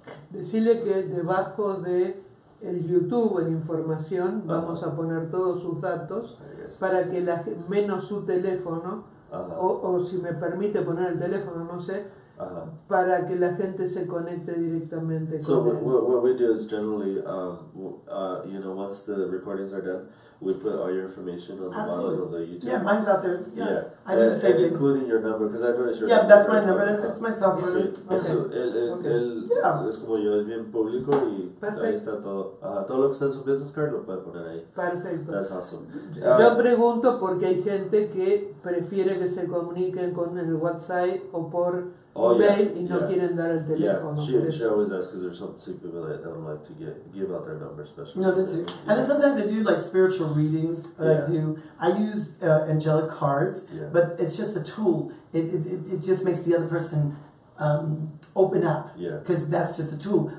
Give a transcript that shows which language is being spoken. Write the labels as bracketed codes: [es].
[es] Decirle que debajo de el YouTube en información vamos a poner todos sus datos para que menos su teléfono o si me permite poner el teléfono, no sé, para que la gente se conecte directamente con él. [en] So what we do is generally, once the recordings are done, we put all your information on the bottom of the YouTube. Yeah, mine's out there. Yeah. I do the same thing. Including your number, because I noticed your number. Yeah, that's my number. That's my cell phone. [es] Sí. Eso, él es como yo, es bien público y ahí está todo. Todo lo que está en su business card lo puede poner ahí. Perfecto. [en] That's awesome. [es] Yo pregunto porque hay gente que prefiere que se comuniquen con el WhatsApp o por email y no quieren dar el teléfono. [en] Yeah, she always asks because there's some people that don't like to give out their number, especially. No, that's it. And then sometimes I do like spiritual readings. I use angelic cards, but it's just a tool. It just makes the other person open up, because that's just a tool.